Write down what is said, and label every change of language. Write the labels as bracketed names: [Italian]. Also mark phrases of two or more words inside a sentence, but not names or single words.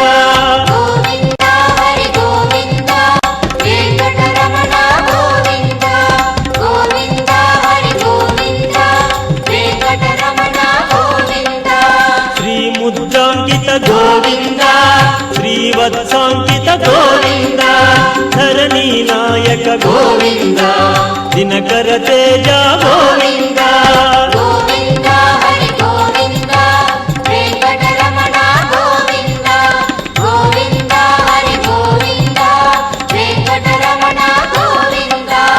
[Telugu] గోవింద హరి గోవింద వెంకటరమణ గోవింద గోవింద హరి గోవింద వెంకటరమణ గోవింద శ్రీ ముద్రాంకిత గోవింద శ్రీవర [Kannada] ಶ್ರೀವತ್ಸಾಂಕಿತ ಗೋವಿಂದ ಧರಣಿ ನಾಯಕ ಗೋವಿಂದ ದಿನಕರ ತೇಜ ಗೋವಿಂದ ಗೋವಿಂದ ಹರಿ ಗೋವಿಂದ ವೆಂಕಟರಮಣ ಗೋವಿಂದ ಗೋವಿಂದ ಹರಿ ಗೋವಿಂದ ವೆಂಕಟರಮಣ ಗೋವಿಂದ